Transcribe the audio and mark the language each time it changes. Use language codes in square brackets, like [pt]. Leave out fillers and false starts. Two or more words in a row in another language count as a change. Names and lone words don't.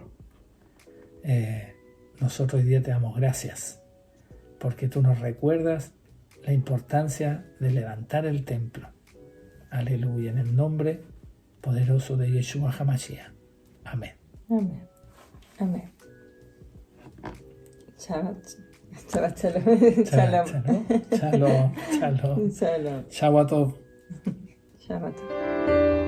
[es] Nosotros hoy día te damos gracias, porque tú nos recuerdas la importancia de levantar el templo. Aleluya, en el nombre poderoso de Yeshua HaMashiach. Amén. Amén. Amén. [he] Shabbat. שבת שלום. שלום. שלום. Shalom. שבת טוב. Shabbat.